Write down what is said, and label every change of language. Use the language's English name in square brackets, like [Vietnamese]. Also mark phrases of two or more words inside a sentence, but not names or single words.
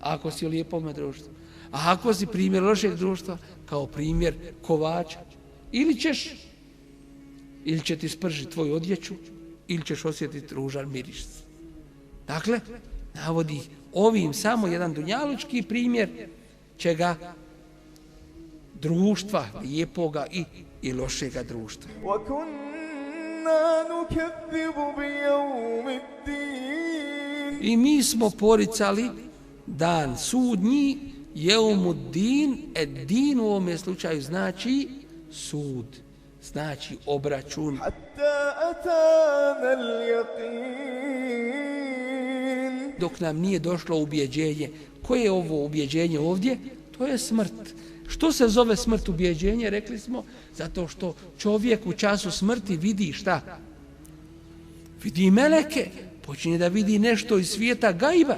[Bosnian] ako si u lijepome društvu. A ako si primjer lošeg društva, kao primjer kovača, ili će ti spržiti tvoju odjeću, ili ćeš osjetiti ružan miris. Dakle, navodi ovim samo jedan dunjalučki primjer čega društva, lijepoga i lošega društva. [Arabic] وَكُنَّا نُكَذِّبُ بِيَوْمِ الدِّينِ [Bosnian] I mi smo poricali dan sudnji, jeumuddin, din u ovome slučaju znači sud, znači obračun. [Arabic] حَتَّى أَتَانَا الْيَقِينِ [Bosnian] Dok nam nije došlo ubjeđenje. Koje je ovo ubjeđenje ovdje? To je smrt. Što se zove smrt ubjeđenje? Rekli smo, zato što čovjek u času smrti vidi šta? Vidi meleke, počinje da vidi nešto iz svijeta gajba.